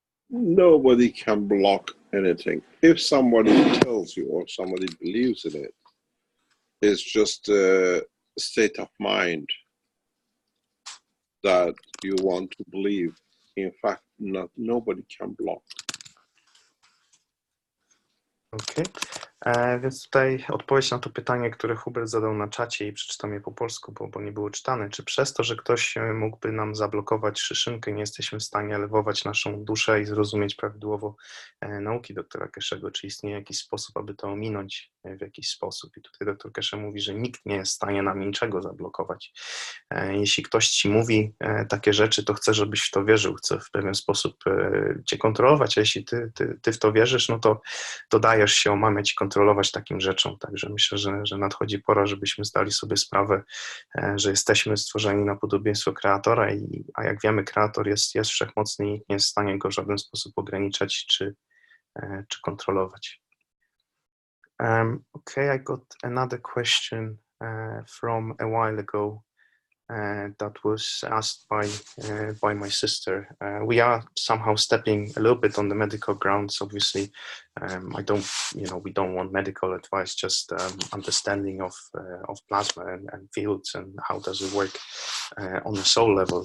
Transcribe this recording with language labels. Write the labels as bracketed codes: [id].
[en] Nobody can block anything. If somebody tells you or somebody believes in it, it's just a state of mind that you want to believe. In fact, nobody can block. Okay. [pl] Więc tutaj odpowiedź na to pytanie, które Hubert zadał na czacie i przeczytam je po polsku, bo nie było czytane. Czy przez to, że ktoś mógłby nam zablokować szyszynkę, nie jesteśmy w stanie elewować naszą duszę i zrozumieć prawidłowo nauki doktora Keszego? Czy istnieje jakiś sposób, aby to ominąć w jakiś sposób? I tutaj doktor Keshe mówi, że nikt nie jest w stanie nam niczego zablokować. Jeśli ktoś ci mówi takie rzeczy, to chce, żebyś w to wierzył, chce w pewien sposób cię kontrolować, a jeśli ty w to wierzysz, no to dodajesz się, omamiać i kontrolować takim rzeczom. Także myślę, że nadchodzi pora, żebyśmy zdali sobie sprawę, że jesteśmy stworzeni na podobieństwo Kreatora, a jak wiemy, Kreator jest wszechmocny i nikt nie jest w stanie go w żaden sposób ograniczać czy kontrolować. [en] Okay, I got another question from a while ago. That was asked by my sister. We are somehow stepping a little bit on the medical grounds. Obviously, we don't want medical advice, just understanding of plasma and fields and how does it work on the soul level.